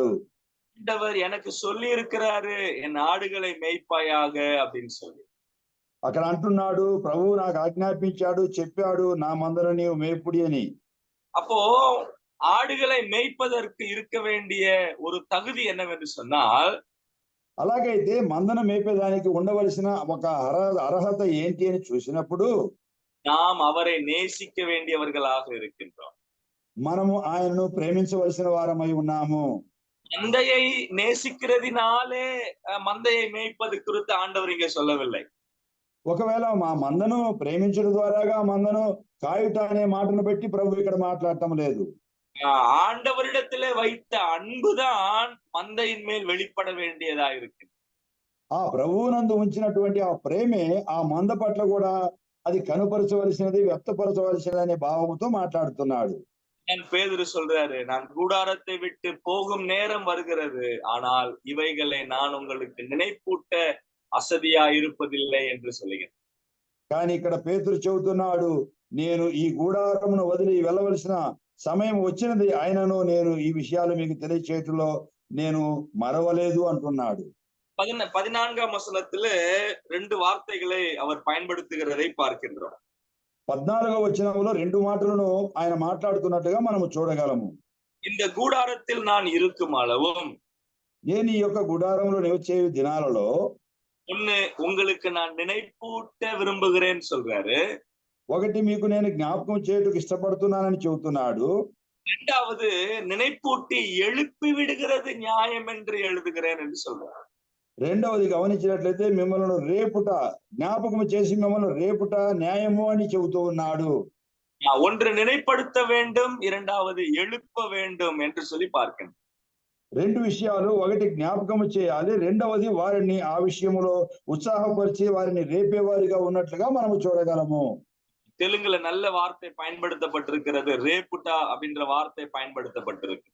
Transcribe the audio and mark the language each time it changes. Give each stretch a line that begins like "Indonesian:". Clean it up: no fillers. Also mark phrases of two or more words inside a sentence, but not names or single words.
Tamil: ஆண்டவர் எனக்கு சொல்லி இருக்கிறாரு என் ஆடுகளை மேய்ப்பாயாக அப்படின்னு சொல்லி.
Telugu: అక్కడ అంటున్నాడు, ప్రభువు నాకు ఆజ్ఞాపించాడు, చెప్పాడు, నా మందను నీవు మేపుడి అని.
Tamil: அப்போ ఆడుகளை మేய்ப்பதற்கு இருக்க வேண்டிய ஒரு தகுதி என்னவென்று சொன்னால்,
Telugu: అలాగైతే మందను మేపేదానికి ఉండవలసిన ఒక అర్హత ఏంటి అని చూసినప్పుడు
Tamil: நாம் அவரை நேசிக்க வேண்டியவர்களாக இருக்கின்றோம்.
Telugu: మనము ఆయనను ప్రేమించవలసిన వారమై ఉన్నాము.
Tamil: மந்தையை நேசிக்கிறதினாலே மந்தையை மேய்ப்பது குறித்து ஆண்டவர் இங்கே சொல்லவில்லை.
Telugu: ఒకవేళ మా మందను ప్రేమించడం ద్వారాగా మందను కాయుట అనే మాటను పెట్టి ప్రభు ఇక్కడ మాట్లాడటం లేదు.
Tamil: ஆண்டவரிடத்திலே வைத்த அன்புதான் மந்தையின் மேல் வெளிப்பட வேண்டியதா இருக்கு.
Telugu: ఆ ప్రభువునందు ఉంచినటువంటి ఆ ప్రేమే ఆ మంద పట్ల కూడా అది కనుపరచవలసినది, వ్యక్తపరచవలసినది అనే భావముతో మాట్లాడుతున్నాడు.
Tamil: பேதுரு சொல்றாரு, நான் கூடாரத்தை விட்டு போகும் நேரம் வருகிறது, ஆனால் இவைகளை நான் உங்களுக்கு நினைப்பூட்ட అసదియా இருப்பதில்லை என்று சொல்லுகிறேன்.
Telugu: కానీ ఇక్కడ పేతురు చెబుతున్నాడు, నేను ఈ గూడారమును వదిలి వెళ్ళవలసిన సమయం వచ్చినది, ఆయనను నేను ఈ విషయాలు మీకు తెలియచేయటంలో నేను మరవలేదు అంటున్నాడు.
Tamil: 14ஆம் வசனத்திலே 2 வார்த்தைகளை அவர் பயன்படுத்துகிறதை பார்க்கின்றோம்.
Telugu: 14వ వచనంలో 2 మాటలను ఆయన మాట్లాడుతున్నట్టుగా మనము చూడగలము.
Tamil: இந்த கூடாரத்தில் நான் இருக்கும் அளவும்,
Telugu: నేను ఈ యొక్క గుడారంలో నివసించే దినాలలో
Tamil: உங்களுக்கு நான் నిனைపూట విரும்புகிறேன் சொல்றாரு.
Telugu: ఒకటి మీకు నేను జ్ఞాపకం చేయడానికి ఇష్టపడుతున్నానని చెబుతున్నాడు.
Tamil: இரண்டாவது நினைப்பூட்டி எழுப்பி விடுகிறது நியாயம் என்று எழுதுகிறேன் என்று சொல்றாரு.
Telugu: రెండవది గమనించినట్లయితే మిమ్మల్ని రేపుట, జ్ఞాపకం చేసి మిమ్మల్ని రేపుట న్యాయము అని చెబుతూ ఉన్నాడు.
Tamil: ஒன்று நினைப்படுத்த வேண்டும், இரண்டாவது எழுப்ப வேண்டும் என்று சொல்லி பார்க்கிறேன்.
Telugu: 2 విషయాలు, ఒకటి జ్ఞాపకం చేయాలి, రెండవది వారిని ఆ విషయంలో ఉత్సాహపరిచి వారిని రేపేవారిగా ఉన్నట్లుగా మనము చూడగలము.
Tamil: தெலுங்குல நல்ல வார்த்தை பயன்படுத்தப்பட்டிருக்கிறது, ரேப்புட்டா அப்படின்ற வார்த்தை பயன்படுத்தப்பட்டிருக்கு.